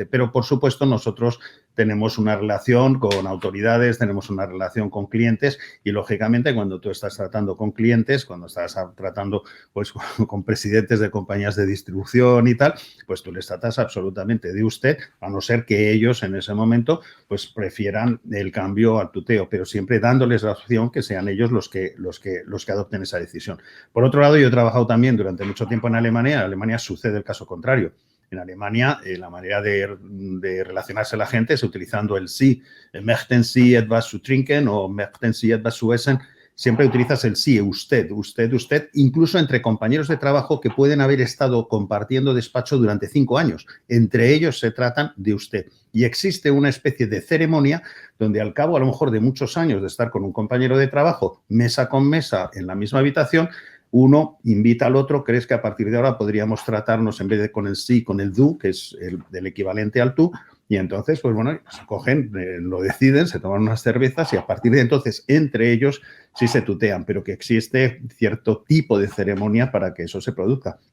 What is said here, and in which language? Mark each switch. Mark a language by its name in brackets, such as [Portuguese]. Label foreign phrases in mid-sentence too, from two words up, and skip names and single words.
[Spanish] Pero, por supuesto, nosotros tenemos una relación con autoridades, tenemos una relación con clientes y, lógicamente, cuando tú estás tratando con clientes, cuando estás tratando pues, con presidentes de compañías de distribución y tal, pues tú les tratas absolutamente de usted, a no ser que ellos en ese momento pues prefieran el cambio al tuteo, pero siempre dándoles la opción que sean ellos los que adopten esa decisión. Por otro lado, yo he trabajado también durante mucho tiempo en Alemania. En Alemania sucede el caso contrario. En Alemania, la manera de relacionarse a la gente es utilizando el sí. [German] Möchten Sie etwas zu trinken o möchten Sie etwas zu essen. [Spanish] Siempre utilizas el sí, usted, incluso entre compañeros de trabajo que pueden haber estado compartiendo despacho durante 5 años. Entre ellos se tratan de usted. Y existe una especie de ceremonia donde al cabo, a lo mejor, de muchos años de estar con un compañero de trabajo, mesa con mesa, en la misma habitación, uno invita al otro, crees que a partir de ahora podríamos tratarnos en vez de con el sí, con el du, que es el equivalente al tú, y entonces, pues bueno, se cogen, lo deciden, se toman unas cervezas y a partir de entonces, entre ellos, sí se tutean, pero que existe cierto tipo de ceremonia para que eso se produzca.